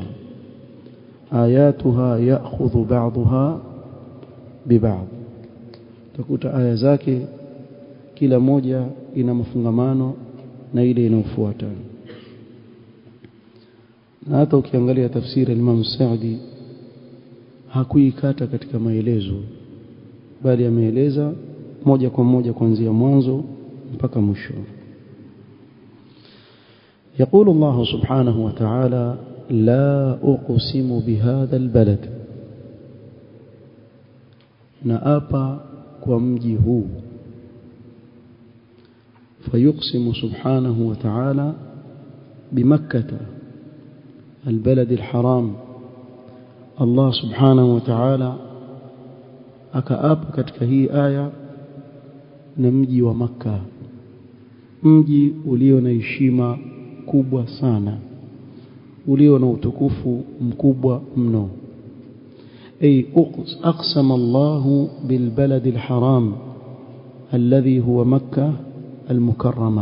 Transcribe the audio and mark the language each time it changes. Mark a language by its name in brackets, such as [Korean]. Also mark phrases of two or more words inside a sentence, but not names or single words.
[Arabic] آياتها يأخذ بعضها ببعض, [Swahili] takuta aya zake kila moja ina mafungamano na ile inayofuata. Na hata ukiangalia tafsiri ya Imam Sa'di hakuikata katika maelezo, bali ameeleza moja kwa moja kuanzia mwanzo mpaka mwisho. [Arabic] يقول الله سبحانه وتعالى: لا أقسم بهذا البلد، نأبا كمجه. فيقسم سبحانه وتعالى بمكة البلد الحرام. الله سبحانه وتعالى [Swahili] akaapa katika hii aya na mji wa Makka, mji ulio na heshima kubwa sana, ulio na utukufu mkubwa mno. [Arabic] أي أقسم الله بالبلد الحرام الذي هو مكة المكرمة.